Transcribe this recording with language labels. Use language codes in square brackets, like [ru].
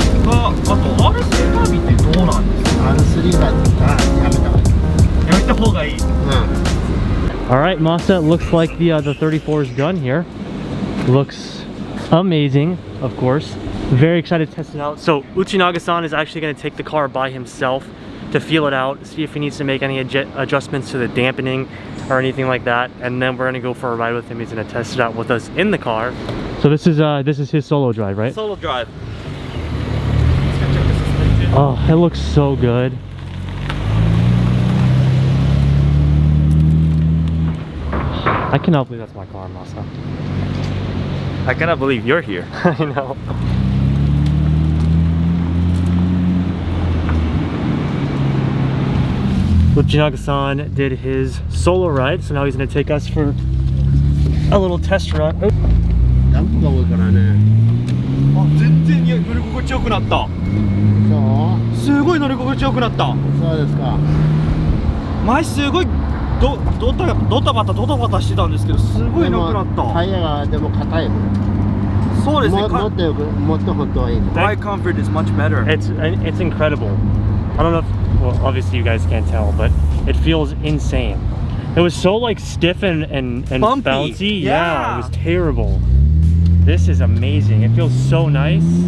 [ja] あと R3 カービンってどうなんですか R3 はやめた方がいいやめた方がいい [en] All right, Masa, it looks like the 34 is done here. Looks amazing, of course. Very excited to test it out. So Uchinaga-san is actually going to take the car by himself to feel it out, see if he needs to make any adjustments to the dampening or anything like that, and then we're going to go for a ride with him. He's going to test it out with us in the car. So this is his solo drive, right? Solo drive. Oh, it looks so good. I cannot believe that's my car, Masa. I cannot believe you're here. I know. Fujinaga-san did his solo ride, so now he's going to take us for a little test run. Oh. [ja] ダンプが多いからね。あ、全然乗り心地よくなった。そうすごい乗り心地よくなった。そうですか。前すごいドタバタしてたんですけど、すごい良くなった。タイヤがでも硬い。そうですね。もっと本当はいい。 [en] Ride comfort is much better. It's incredible. I don't know if, well, obviously you guys can't tell, but it feels insane. It was so like stiff and bumpy. bouncy. Yeah, it was terrible. This is amazing. It feels so nice.